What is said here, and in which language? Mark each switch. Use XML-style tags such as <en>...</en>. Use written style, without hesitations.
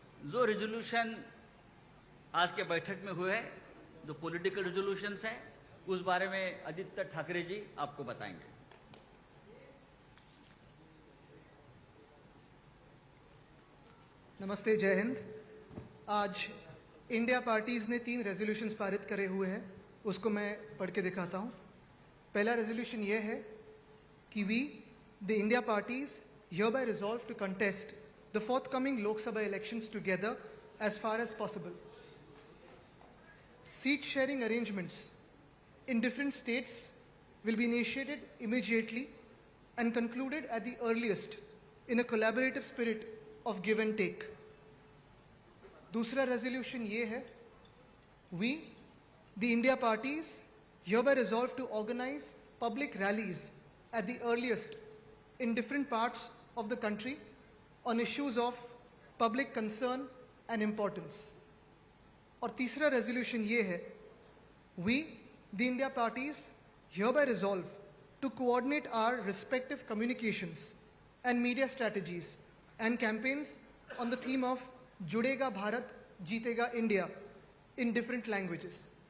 <hi>जो रेजोल्यूशन आज के बैठक में हुए हैं, जो पॉलिटिकल रेजोल्यूशंस हैं, उस बारे में आदित्य ठाकरे जी आपको बताएंगे। नमस्ते, जय हिंद। आज इंडिया पार्टीज ने 3 रेजोल्यूशंस पारित करे हुए हैं, उसको मैं पढ़ के दिखाता हूं। पहला रेजोल्यूशन ये है कि</hi> <en>We the India parties hereby resolve to contest the forthcoming Lok Sabha elections together as far as possible. Seat sharing arrangements in different states will be initiated immediately and concluded at the earliest in a collaborative spirit of give and take.</en> <hi>दूसरा resolution ये है,</hi> <en>we the India parties hereby resolve to organize public rallies at the earliest in different parts of the country on issues of public concern and importance.</en> <hi>और तीसरा resolution ये है,</hi> <en>we, the India parties, hereby resolve to coordinate our respective communications and media strategies and campaigns on the theme of Judega Bharat, Jeetega India in different languages.</en>